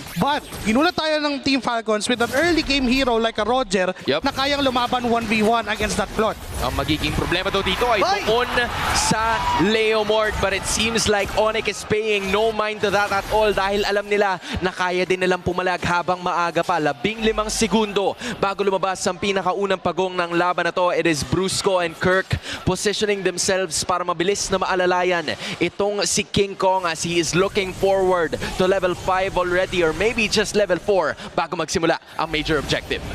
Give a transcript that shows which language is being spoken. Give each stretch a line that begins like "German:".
English: But,
Filipino: ginulat tayo ng
English: Team Falcons with an early game hero like a Roger
Filipino: na kayang lumaban
English: 1v1 against that plot.
Filipino: Ang magiging problema daw dito ay doon sa Leomord.
English: But it seems like Onyx is paying no mind to that at all
Filipino: dahil alam nila na kaya din nilang pumalag habang maaga pa. 15 segundo bago lumabas ang pinakaunang pagong ng laban na to.
English: It is Brusco and Kirk positioning themselves
Filipino: para mabilis na maalalayan itong si King Kong
English: as he is looking forward to level 5 already or maybe just level 4
Filipino: bago magsimula ang
English: major objective.